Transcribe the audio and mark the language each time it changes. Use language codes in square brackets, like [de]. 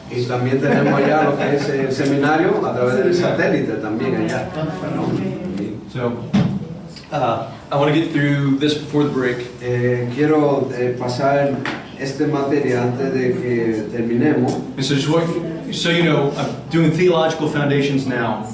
[es] Y también tenemos allá lo que es el seminario a través del satélite también allá. [en] So, I want to get through this before the break. [es] Quiero pasar este materia antes de que terminemos. [en] And so you know, I'm doing theological foundations now.